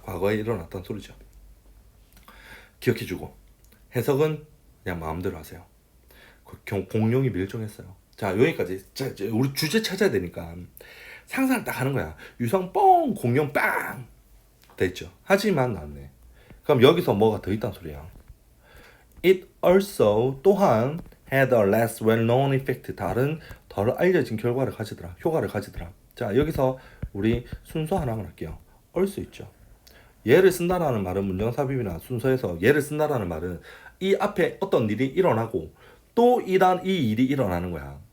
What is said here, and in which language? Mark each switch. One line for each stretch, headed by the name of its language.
Korean: 과거에 일어났던 소리죠. 기억해주고 해석은 그냥 마음대로 하세요. 공룡이 멸종했어요. 자, 여기까지. 자, 이제 우리 주제 찾아야 되니까 상상을 딱 하는 거야. 유성 뻥, 공룡 빵 됐죠. 하지만 나왔네. 그럼 여기서 뭐가 더 있단 소리야.
English: It also
Korean: 또한
English: had a less well-known effect.
Korean: 다른 덜 알려진 결과를 가지더라. 효과를 가지더라. 자, 여기서 우리 순서 하나만 할게요. also 있죠. 예를 쓴다라는 말은 문정삽입이나 순서에서 예를 쓴다라는 말은 이 앞에 어떤 일이 일어나고 또 이 일이 일어나는 거야.